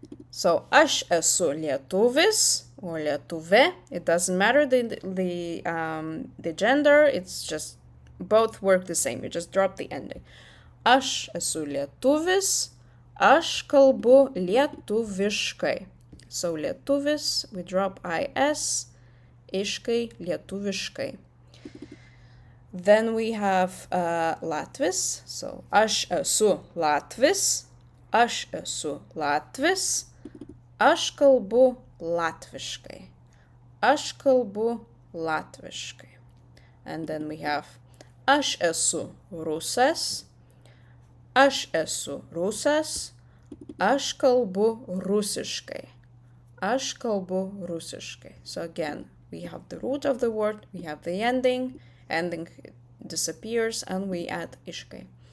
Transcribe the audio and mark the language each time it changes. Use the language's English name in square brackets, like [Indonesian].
[English] So [Lithuanian] aš esu lietuvis or lietuvė. [English] It doesn't matter the gender. It's just both work the same. You just drop the ending. [Lithuanian] Aš esu lietuvis, aš kalbu lietuviškai. [English] So lietuvis, we drop is, iškai, lietuviškai. Then we have latvis. So [Lithuanian] aš esu latvis, aš esu latvis, aš kalbu latviškai. Aš kalbu latviškai. [English] And then we have [Lithuanian] aš esu rusas, aš esu rusas, aš kalbu rusiškai. Aš kalbu rusiškai. [English] So again, we have the root of the word, we have the ending disappears, and we add iškai.